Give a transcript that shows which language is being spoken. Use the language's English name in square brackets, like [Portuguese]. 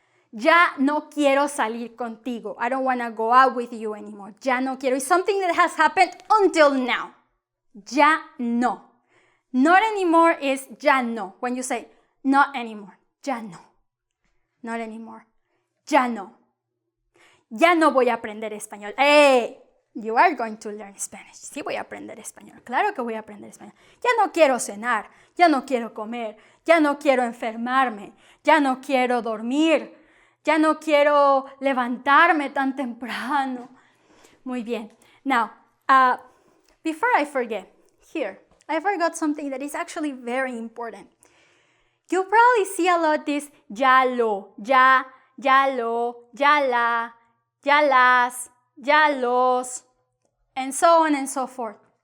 [Spanish] Ya no quiero salir contigo. [English] I don't want to go out with you anymore. [Spanish] Ya no quiero. [English] It's something that has happened until now. [Spanish] Ya no. [English] Not anymore is ya no. When you say not anymore. [Spanish] Ya no. [English] Not anymore. Ya no. [Spanish] Ya no voy a aprender español. ¡Eh! [English] You are going to learn Spanish. [Spanish] Sí voy a aprender español. Claro que voy a aprender español. Ya no quiero cenar. Ya no quiero comer. Ya no quiero enfermarme. Ya no quiero dormir. Ya no quiero levantarme tan temprano. Muy bien. [English] Now, before I forget, here, I forgot something that is actually very important. You probably see a lot this ya lo, ya lo, ya la, ya las, ya los, and so on and so forth.